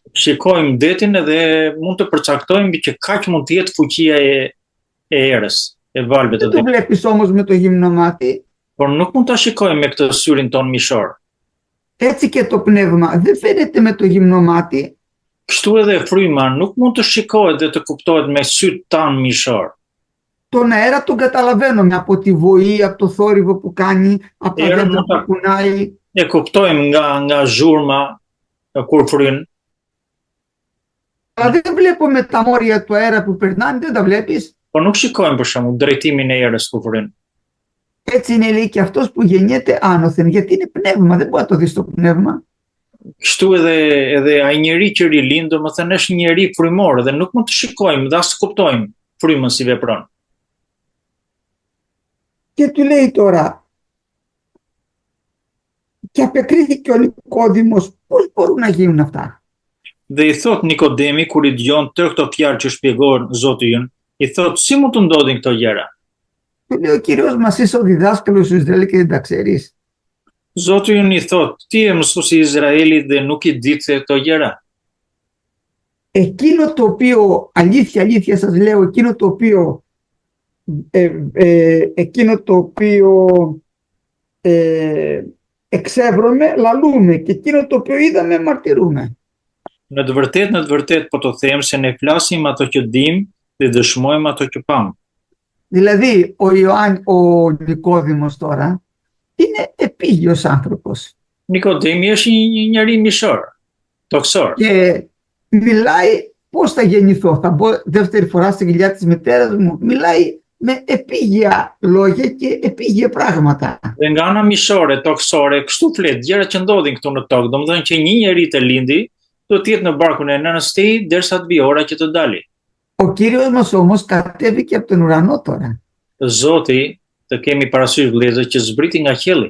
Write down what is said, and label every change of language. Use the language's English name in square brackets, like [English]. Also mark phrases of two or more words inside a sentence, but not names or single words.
[Albanian] shikojmë detin edhe mund të përcaktojmë që kaq mund të jetë fuqia e erës, e valëve të [Greek] Δεν το [Albanian] detit. [Greek] βλέπεις όμως με το γυμνό μάτι. [Albanian] Por nuk mund ta shikojmë me këtë syrin ton mishor. [Greek] Έτσι και το πνεύμα δεν φαίνεται με το γυμνό μάτι, [Albanian] Kështu edhe fryma nuk mund të shikohet dhe të kuptohet me syt tan mishor. [Greek] τον αέρα τον καταλαβαίνουμε από τη βοή, από το θόρυβο που κάνει, από τα Αέρα δέντρα μου τα- που κουνάει. [Albanian] E kuptojmë nga zhurma kur fryn, [Greek] Αλλά δεν βλέπουμε τα μόρια του αέρα που περνάνε, δεν τα βλέπεις. [Albanian] por nuk shikojmë për shembull drejtimin e erës kur fryn. [Greek] Έτσι είναι λέει και αυτός που γεννιέται άνωθεν, γιατί είναι πνεύμα, δεν μπορεί να το δεις το πνεύμα. [Albanian] Kështu edhe ai njeri që rilind, domethënë është një njeri frymor dhe nuk mund të shikojmë dhe as të kuptojmë frymën si vepron. [Greek] Και του λέει τώρα, και απεκρίθηκε ο Νικόδημος, πώς μπορούν να γίνουν αυτά. [Albanian] Dhe i thot Nikodemi kur i dëgjon tërë këto fjalë që shpjegohen Zoti ynë, i thot si mund të ndodhin këto gjëra? [Greek] Του λέει ο Κύριος μας, είσαι ο διδάσκαλος του Ισραήλ και δεν τα ξέρεις. [Albanian] Zoti ynë i thot, ti je mësuesi i Izraelit dhe nuk i di këto gjëra. [Greek] Εκείνο το οποίο, αλήθεια σας λέω, εκείνο το οποίο εξεύρωμε, λαλούμε, και εκείνο το οποίο είδαμε, μαρτυρούμε. [Albanian] Në të vërtet po të them se ne flasim ato që dim dhe dëshmojmë ato që pam. [Greek] Δηλαδή, ο Νικόδημος τώρα είναι επίγειος άνθρωπος [Albanian] Nikodemi është një njeri mishor, toksor. [Greek] και μιλάει πώς θα γεννηθώ. Θα μπω δεύτερη φορά στη κοιλιά της μητέρας μου. Μιλάει με επίγεια λόγια και επίγεια πράγματα. [Albanian] Dhe nga ana mishore, toksore, kështu flet gjëra që ndodhin këtu në tokë, domethënë që një njeri të lindi do të jetë në barkun e nënës së tij derisa të vijë ora që të dali. [Greek] Ο Κύριος μας όμως κατέβηκε από τον ουρανό τώρα. [Albanian] Zoti, të kemi parasysh vëllezër që zbriti nga qielli.